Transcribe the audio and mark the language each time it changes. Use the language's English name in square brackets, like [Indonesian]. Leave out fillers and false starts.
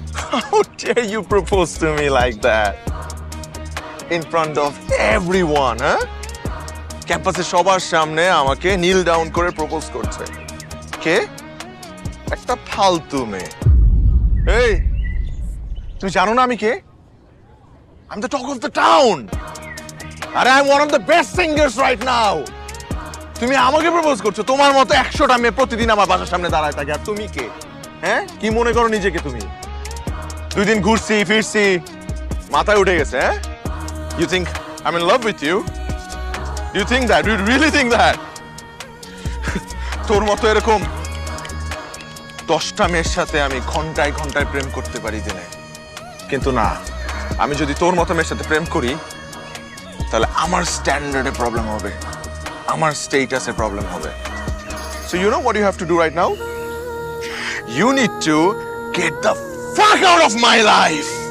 [English] How dare you propose to me like that? In front of everyone, huh? [Bangla] ক্যাম্পাসে সবার সামনে আমাকে নীল down করে প্রপোজ করছে। কে? একটা ফালতু মেয়ে। এই, তুমি জানো না আমি কে? [English] I'm the talk of the town. And I'm one of the best singers right now. [Bangla] তুমি আমাকে প্রপোজ করছো, তোমার মতো 100টা মেয়ে প্রতিদিন আমার বাসার সামনে দাঁড়ায় থাকে, আর তুমি কে? হ্যাঁ, কি মনে করো নিজেকে তুমি? 2 দিন ঘুরছি ফিরছি, মাথায় উঠে গেছে, হ্যাঁ? [English] You think I'm in love with you? Do you think that? Do you really think that? [Bangla] তোর মতো এরকম 10টা মেয়ের সাথে আমি ঘন্টায় ঘন্টায় প্রেম করতে পারি দিনে, কিন্তু না, আমি যদি তোর মতো মেয়ের সাথে প্রেম করি তাহলে আমার স্ট্যান্ডার্ডে প্রবলেম হবে, আমার স্টেটাসে প্রবলেম হবে। [English] So you know what you have to do right now? You need to get the fuck out of my life.